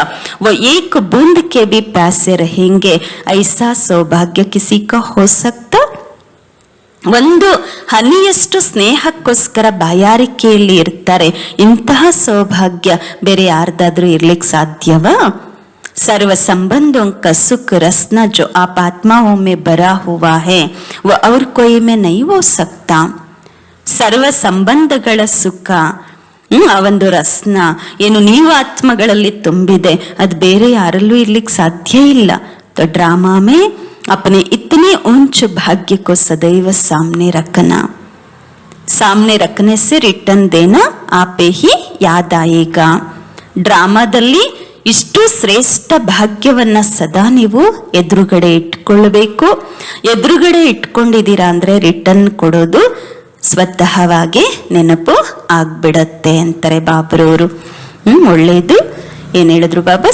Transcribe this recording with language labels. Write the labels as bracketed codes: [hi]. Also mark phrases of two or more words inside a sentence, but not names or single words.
[hi] वो एक बूँद के भी प्यासे रहेंगे, ऐसा सौभाग्य किसी का हो सकता? [kn] ಒಂದು ಹನಿಯಷ್ಟು ಸ್ನೇಹಕ್ಕೋಸ್ಕರ ಬಾಯಾರಿಕೆಯಲ್ಲಿ ಇರ್ತಾರೆ. ಇಂತಹ ಸೌಭಾಗ್ಯ ಬೇರೆ ಯಾರ್ದಾದ್ರೂ ಇರ್ಲಿಕ್ಕೆ ಸಾಧ್ಯವಾ? [hi] सर्व संबंधों का सुख रसना जो आप आत्माओं में भरा हुआ है वह और कोई में नहीं हो सकता. [kn] ಸರ್ವ ಸಂಬಂಧಗಳ ಸುಖ, ಆ ಒಂದು ರಸ್ನ ಏನು ನೀವು ಆತ್ಮಗಳಲ್ಲಿ ತುಂಬಿದೆ, ಅದು ಬೇರೆ ಯಾರಲ್ಲೂ ಇರ್ಲಿಕ್ಕೆ ಸಾಧ್ಯ ಇಲ್ಲ. [hi] तो ड्रामा में अपने इतने ऊंच भाग्य को सदैव सामने रखने से रिटर्न देना आपे ही याद आएगा. [kn] ಡ್ರಾಮಾದಲ್ಲಿ ಇಷ್ಟು ಶ್ರೇಷ್ಠ ಭಾಗ್ಯವನ್ನ ಸದಾ ನೀವು ಎದುರುಗಡೆ ಇಟ್ಕೊಳ್ಬೇಕು. ಎದುರುಗಡೆ ಇಟ್ಕೊಂಡಿದ್ದೀರಾ ಅಂದ್ರೆ ರಿಟರ್ನ್ ಕೊಡೋದು ಸ್ವತಃವಾಗಿ ನೆನಪು ಆಗ್ಬಿಡತ್ತೆ ಅಂತಾರೆ ಬಾಬ್ರವರು. ಒಳ್ಳೇದು. ಏನ್ ಹೇಳಿದ್ರು ಬಾಬಾ?